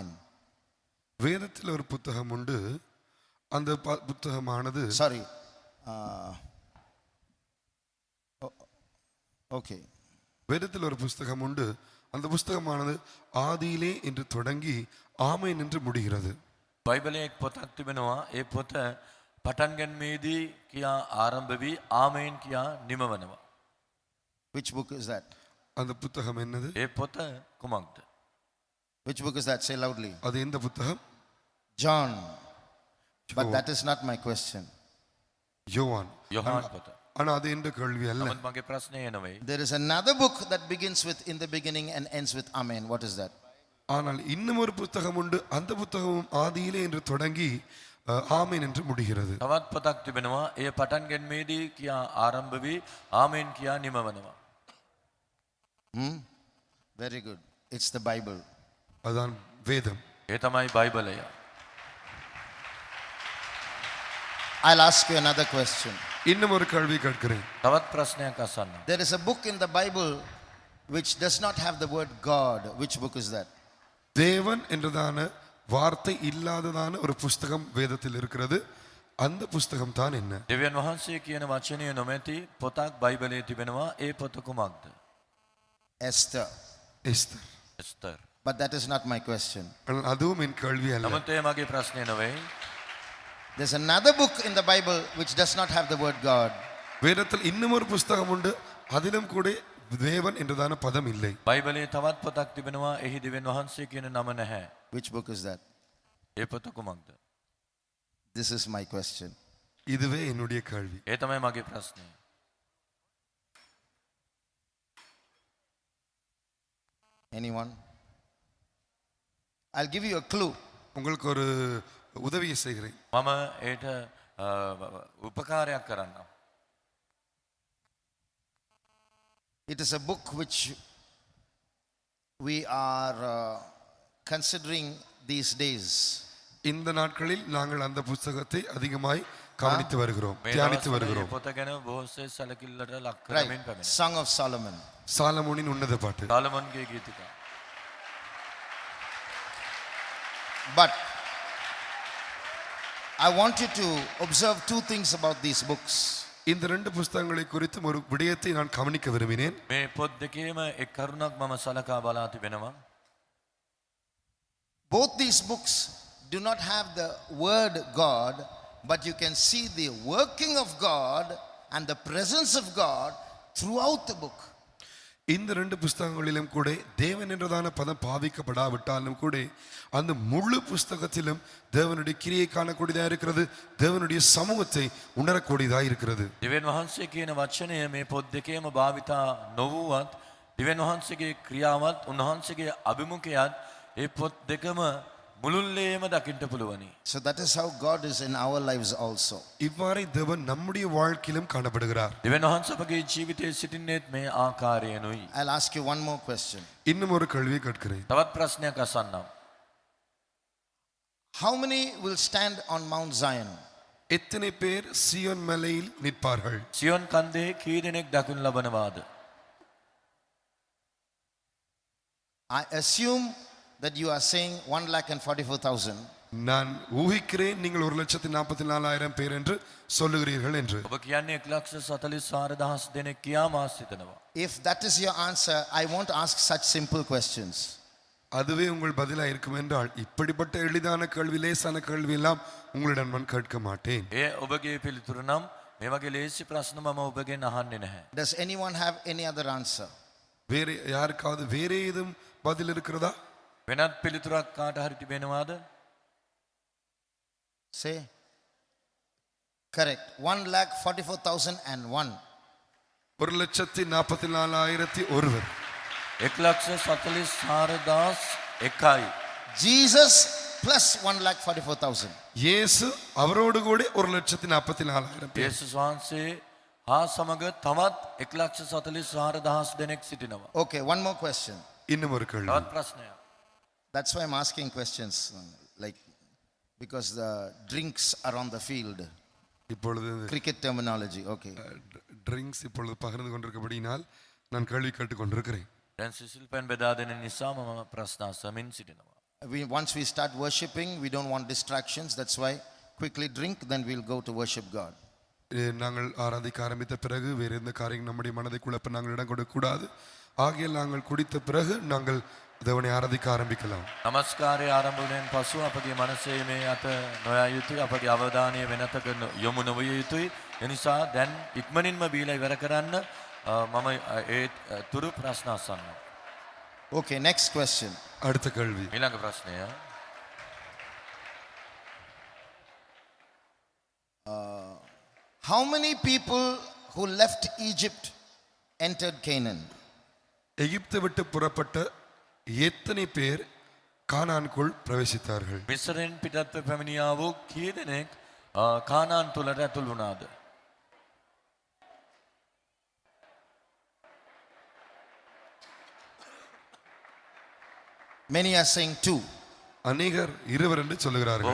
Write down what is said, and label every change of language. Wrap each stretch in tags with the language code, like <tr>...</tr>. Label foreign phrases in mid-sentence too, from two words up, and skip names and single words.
<ta>வேதத்தில் ஒரு புத்தகம் உண்டு. அந்த புத்தகமானது</ta> <en>Sorry. Okay.</en> <ta>வேதத்தில் ஒரு புஸ்தகம் உண்டு. அந்த புஸ்தகமானது ஆதியிலே என்று தொடங்கி ஆமென் என்று முடிகிறது.</ta> <si>බයිබලයේ එක් පොතක් තිබෙනවා. ඒ පොත පටන් ගැනීමේදී කියා ආරම්භ වී ආමේන් කියා නිමවනවා.</si> <en>Which book is that?</en> <ta>அந்த புத்தகம் என்னது?</ta> <si>ඒ පොත කුමක්ද?</si> <en>Which book is that? Say loudly.</en> <ta>அது எந்த புத்தகம்?</ta> <en>John. But that is not my question.</en> <ta>யோவான்.</ta> <si>යොහාන් පොත.</si> <ta>ஆனா அது என்ற கேள்வி அல்ல.</ta> <si>නමුත් මගේ ප්‍රශ්නය එනවේ.</si> <en>There is another book that begins with in the beginning and ends with Amen. What is that?</en> <ta>ஆனால் இன்னும் ஒரு புத்தகம் உண்டு. அந்த புத்தகமும் ஆதியிலே என்று தொடங்கி ஆமென் என்று முடிகிறது.</ta> <si>තවත් පොතක් තිබෙනවා. ඒ පටන් ගැනීමේදී කියා ආරම්භ වී ආමේන් කියා නිමවනවා.</si> <en>Very good. It's the Bible.</en> <ta>அதான் வேதம்.</ta> <si>ඒ තමයි බයිබලය.</si> <en>I'll ask you another question.</en> <ta>இன்னும் ஒரு கேள்வி கேட்கிறேன்.</ta> <si>තවත් ප්‍රශ්නයක් අසන්නම්.</si> <en>There is a book in the Bible which does not have the word God. Which book is that?</en> <ta>தேவன் என்றதான வார்த்தை இல்லாததான ஒரு புஸ்தகம் வேதத்தில் இருக்கிறது. அந்த புஸ்தகம் தான் என்ன?</ta> <si>දෙවියන් වහන්සේ කියන වචනය නොමැති පොතක් බයිබලයේ තිබෙනවා. ඒ පොත කුමක්ද?</si> <en>Esther.</en> <ta>எஸ்தர்.</ta> <si>එස්තර්.</si> <en>But that is not my question.</en> <ta>ஆனால் அதுவும் என் கேள்வி அல்ல.</ta> <si>නමුත් ඒ මගේ ප්‍රශ්නය නොවේ.</si> <en>There's another book in the Bible which does not have the word God.</en> <ta>வேதத்தில் இன்னும் ஒரு புஸ்தகம் உண்டு. அதிலும் கூட தேவன் என்றதான பதம் இல்லை.</ta> <si>බයිබලයේ තවත් පොතක් තිබෙනවා. එහි දෙවියන් වහන්සේ කියන නම නැහැ.</si> <en>Which book is that?</en> <si>ඒ පොත කුමක්ද?</si> <en>This is my question.</en> <ta>இதுவே என்னுடைய கேள்வி.</ta> <si>ඒ තමයි මගේ ප්‍රශ්නය.</si> <en>Anyone? I'll give you a clue.</en> <ta>உங்களுக்கு ஒரு உதவியை செய்கிறேன்.</ta> <si>මම ඒට උපකාරයක් කරන්නම්.</si> <en>It is a book which we are considering these days.</en> <ta>இந்த நாட்களில் நாங்கள் அந்த புத்தகத்தை அதிகமாய் கவனித்து வருகிறோம்,</ta> <si>මේ</si> <ta>தியானித்து</ta> <si>දවස්වල මේ</si> <ta>வருகிறோம்.</ta> <si>පොත ගැන බොහෝසේ සැලකිල්ලට ලක්</si> <en>Right.</en> <si>කරමින් පැමිණෙනවා.</si> <en>Song of Solomon.</en> <ta>சாலமோனின் உன்னத பாட்டு.</ta> <si>සාලමන්ගේ ගීතිකා.</si> <en>But I want you to observe two things about these books.</en> <ta>இந்த ரெண்டு புஸ்தகங்களை குறித்தும் ஒரு விடயத்தை நான் கவனிக்க விரும்பினேன்.</ta> <si>මේ පොත් දෙකේම එක් කරුණක් මම සලකා බලා තිබෙනවා.</si> <en>Both these books do not have the word God but you can see the working of God and the presence of God throughout the book.</en> <ta>இந்த ரெண்டு புஸ்தகங்களிலும் கூட தேவன் என்றதான பதம் பாவிக்கப்படாவிட்டாலும் கூட அந்த முழு புஸ்தகத்திலும் தேவனுடைய கிரியை காணக்கூடியதாக இருக்கிறது, தேவனுடைய சமூகத்தை உணரக்கூடியதாக இருக்கிறது.</ta> <si>දෙවියන් වහන්සේ කියන වචනය මේ පොත් දෙකේම භාවිතා නොවුවත් දෙවියන් වහන්සේගේ ක්‍රියාවත් උන්වහන්සේගේ අභිමුඛයත් ඒ පොත් දෙකම මුළුල්ලේම දකින්න පුළුවනි.</si> <en>So that is how God is in our lives also.</en> <ta>இவ்வாறே தேவன் நம்முடைய வாழ்க்கையிலும் காணப்படுகிறார்.</ta> <si>දෙවියන් වහන්සේ අපගේ ජීවිතයේ සිටින්නේත් මේ ආකාරයෙන්ුයි.</si> <en>I'll ask you one more question.</en> <ta>இன்னும் ஒரு கேள்வியை கேட்கிறேன்.</ta> <si>තවත් ප්‍රශ්නයක් අසන්නම්.</si> <en>How many will stand on Mount Zion?</en> <ta>எத்தனை பேர் சியோன் மலையில் நிற்பார்கள்?</ta> <si>සියොන් කන්දේ කී දෙනෙක් දකින්න ලබනවාද?</si> <en>I assume that you are saying 1,44,000.</en> <ta>நான் ஊகிக்கிறேன் நீங்கள் 1,44,000 பேர் என்று சொல்லுகிறீர்கள் என்று.</ta> <si>ඔබ කියන්නේ 1,44,000 දෙනෙක් කියා මා සිතනවා.</si> <en>If that is your answer, I won't ask such simple questions.</en> <ta>அதுவே உங்கள் பதிலாக இருக்கும் என்றால் இப்படிப்பட்ட எளிதான கேள்வி, லேசான கேள்வி எல்லாம் உங்களிடம் நான் கேட்க மாட்டேன்.</ta> <si>ඒ ඔබගේ පිළිතුර නම් මේ වගේ ලේසි ප්‍රශ්න මම ඔබගෙන් අහන්නේ නැහැ.</si> <en>Does anyone have any other answer?</en> <ta>வேறு யாருக்காவது வேறே ஏதும் பதில் இருக்கிறதா?</ta> <si>වෙනත් පිළිතුරක් කාට හරි තිබෙනවාද?</si> <en>Say. Correct. 1,44,001.</en> <ta>1,44,001.</ta> <si>1,44,001.</si> <en>Jesus plus 1,44,000.</en> <ta>இயேசு அவரோடு கூட 1,44,000 பேர்.</ta> <si>යේසුස් වහන්සේ හා සමග තවත් 1,44,000 දෙනෙක් සිටිනවා.</si> <en>Okay, one more question.</en> <ta>இன்னும் ஒரு கேள்வி.</ta> <si>තවත් ප්‍රශ්නයක්.</si> <en>That's why I'm asking questions, like, because the drinks are on the field.</en> <ta>இப்பொழுது</ta> <en>Cricket terminology, okay.</en> <ta>ட்ரிங்க்ஸ் இப்பொழுது பகிர்ந்து கொண்டிருக்கபடியினால் நான் கேள்வி கேட்டுக் கொண்டிருக்கிறேன்.</ta> <si>දැන් සිසිල් පැන් බෙදා දෙන නිසා මම ප්‍රශ්න අසමින් සිටිනවා.</si> <en>Once we start worshipping, we don't want distractions. That's why quickly drink, then we'll go to worship God.</en> <ta>நாங்கள் ஆராதிக்க ஆரம்பித்த பிறகு வேறு எந்த காரியம் நம்முடைய மனதை குழப்ப நாங்கள் இடம் கொடுக்கக்கூடாது. ஆகையால் நாங்கள் குடித்த பிறகு நாங்கள் தேவனை ஆராதிக்க ஆரம்பிக்கலாம்.</ta> <si>නමස්කාරය ආරම්භ වුණෙන් පසු අපගේ මනසේ මේ අත නොයා යුතුයි. අපගේ අවධානය වෙනතක යොමු නොවිය යුතුයි. ඒ නිසා දැන් ඉක්මනින්ම බීලා ඉවර කරන්න මම ඒ තුරු ප්‍රශ්න අසන්නම්.</si> <en>Okay, next question.</en> <ta>அடுத்த கேள்வி.</ta> <si>ඊළඟ ප්‍රශ්නය.</si> <en>How many people who left Egypt entered Canaan?</en> <ta>எகிப்தை விட்டு புறப்பட்ட எத்தனை பேர் கானானுக்குள் பிரவேசித்தார்கள்?</ta> <si>මිස්රයෙන් පිටත්ව පැමිණියා වූ කී දෙනෙක් කානාන් තුලට ඇතුල් වුණාද?</si> <en>Many are saying 2.</en> <ta>அநேகர் இருவர் என்று சொல்லுகிறார்கள்.</ta>